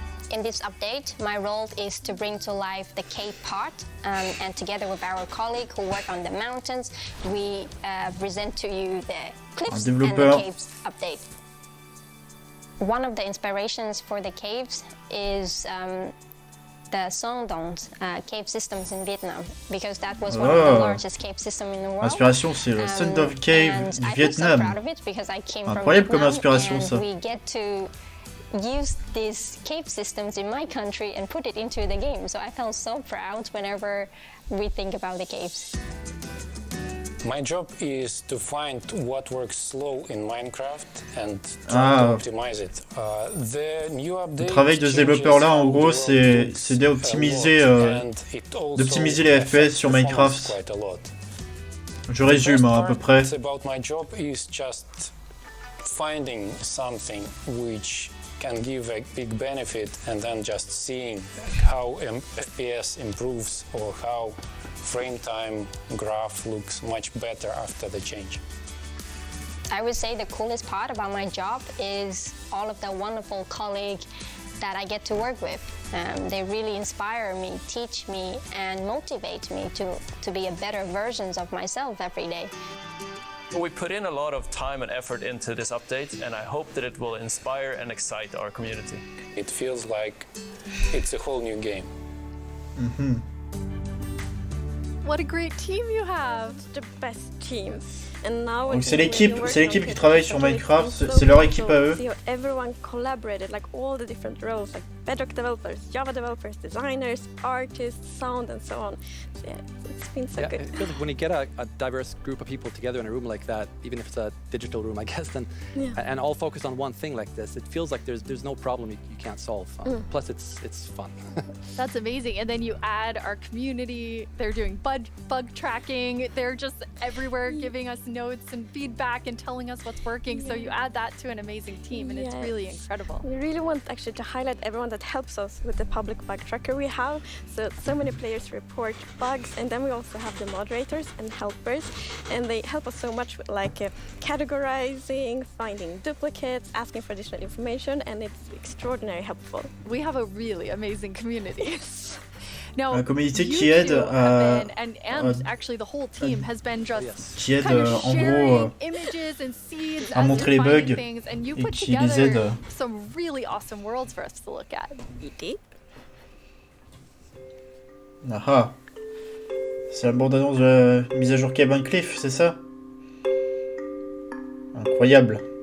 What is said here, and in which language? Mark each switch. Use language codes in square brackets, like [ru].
[en] In this update, my role is to bring to life the cave part, and together with our colleague who work on the mountains, we present to you the cliffs and the caves update. One of the inspirations for the caves is the Sondons cave systems in Vietnam, because that was one of the largest cave systems in the world. [fr] Inspiration, c'est le Sondon Cave du Vietnam. Incroyable comme inspiration, ça. [en] We get to use these cave systems in my country and put it into the game. So I felt so proud whenever we think about the caves. My job is to find what works slow in Minecraft and try to optimize it. The new update. [fr] Le travail de ce développeur-là, en gros, c'est d'optimiser les FPS sur Minecraft. Je résume à peu près. [en] About my job is just finding something which can give a big benefit, and then just seeing how FPS improves or how frame time graph looks much better after the change. I would say the coolest part about my job is all of the wonderful colleagues that I get to work with. They really inspire me, teach me, and motivate me to be a better version of myself every day. We put in a lot of time and effort into this update, and I hope that it will inspire and excite our community. It feels like it's a whole new game. Mm-hmm. What a great team you have! The best team. And now [fr] donc c'est l'équipe qui travaille sur Minecraft, c'est leur équipe à eux. [en] Everyone collaborated, like all the different roles, like Bedrock developers, Java developers, designers, artists, sound, and so on. So yeah, it's been so good. It feels like when you get a diverse group of people together in a room like that, even if it's a digital room, I guess, then and all focused on one thing like this, it feels like there's no problem you can't solve. Plus, it's fun. That's amazing. And then you add our community. They're doing bug tracking. They're just everywhere giving us notes and feedback and telling us what's working. So you add that to an amazing team, and it's really incredible. We really want actually to highlight everyone that helps us with the public bug tracker we have. So many players report bugs, and then we also have the moderators and helpers, and they help us so much with like categorizing, finding duplicates, asking for additional information, and it's extraordinarily helpful. We have a really amazing community. Now, [fr] la communauté qui aide à [en] actually the whole team has been just [fr] qui aide en gros à montrer les bugs et qui les aide. [en] Some really awesome worlds for us to look at. Aha. [fr] C'est la bande-annonce de la mise à jour Cabin Cliff, c'est ça? Incroyable.